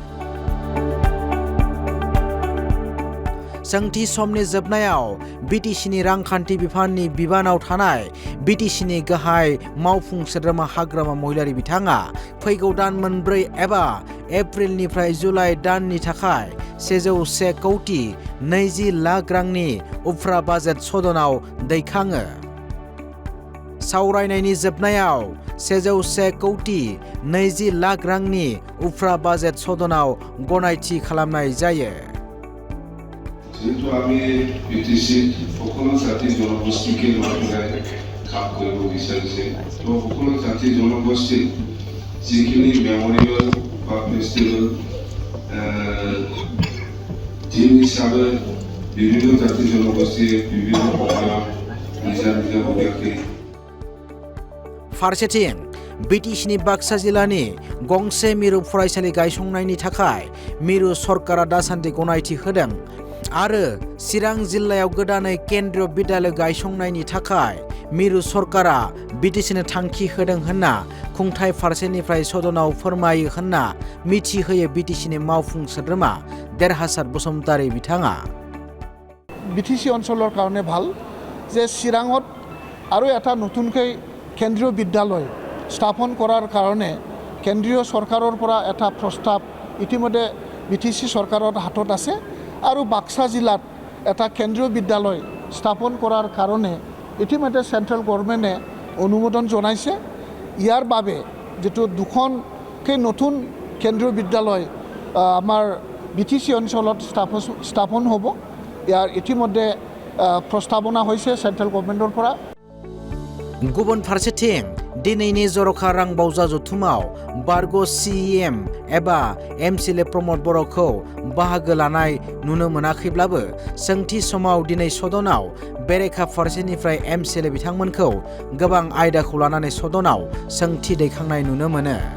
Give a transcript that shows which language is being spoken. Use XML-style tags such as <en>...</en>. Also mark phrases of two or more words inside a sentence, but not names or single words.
<brx>सोंथि समनि जोबनायाव Btcनि रांखान्थि बिफाननि बिबानाव थानाय Btcनि गाहाय मावफुं सोद्रोमा हाग्रामा महिलारि बिथाङा फैगौ दान मोनब्रै एबा एप्रिलनिफ्राय जुलाइ दाननि थाखाय 101 कौटि 20 लाख रांनि उफ्रा बाजेट सदनाव दैखाङो। सावरायनायनि जोबनायाव 101 कौटि 20 लाख रांनि उफ्रा बाजेट सदनाव गनायथि खालामनाय जायो।</brx> <as>যেহেতু আমি Btc সকলো জাতি জনগোষ্ঠীকে লৈ পেলাই কাম কৰিব বিচাৰিছে, তো সকলো জাতি জনগোষ্ঠীৰ যিখিনি মেমৰিয়েল বা ফেষ্টিভেল দিন হিচাপে বিভিন্ন জাতি জনগোষ্ঠীয়ে বিভিন্ন সময়ত নিজা ববীয়াকৈ।</as> <brx>फारसेथिं Btcनि बाक्सा जिल्लानि गंसे मिरु फरायसालि गायसंनायनि थाखाय मिरु सरकारा दासान्दि गनायथि होदों आरो चिरां जिल्लायाव गोदानै केन्द्रीय बिद्यालय गायसंनायनि थाखाय मिरु सरकारा Btcनो थांखि होदों होनना खुंथाय फारसेनिफ्राय सदनाव फोरमायो होनना मिथिहोयो Btcनि मावफुं सोद्रोमा देरहासार बसुमतारी बिथाङा।</brx> <as>Btc অঞ্চলৰ কাৰণে ভাল যে চিৰাঙত আৰু এটা নতুনকৈ কেন্দ্ৰীয় বিদ্যালয় স্থাপন কৰাৰ কাৰণে কেন্দ্ৰীয় চৰকাৰৰ পৰা এটা প্ৰস্তাৱ ইতিমধ্যে Btc চৰকাৰৰ হাতত আছে আৰু বাক্সা জিলাত এটা কেন্দ্ৰীয় বিদ্যালয় স্থাপন কৰাৰ কাৰণে ইতিমধ্যে</as> <en>central governmentে</en> <as>অনুমোদন জনাইছে। ইয়াৰ বাবে যেটো দুখনকৈ নতুন কেন্দ্ৰীয় বিদ্যালয় আমাৰ Btc অঞ্চলত স্থাপন হ'ব, ইয়াৰ ইতিমধ্যে প্ৰস্তাৱনা হৈছে</as> <en>central governmentৰ</en> <as>পৰা।</as> <brx>गुबुन फारसेथिं दिनैनि जरखा रां बावजा जथुमाव बारग' सीएम एबा एमसिएलए प्रमद बर'खौ बाहागो लानाय नुनो मोनाखैब्लाबो सोंथि समाव दिनै सदनाव बेरेखा फारसेनिफ्राय एमसिएलए बिथांमोनखौ गोबां आयदाखौ लानानै सदनाव सोंथि दैखांनाय नुनो मोनो।</brx>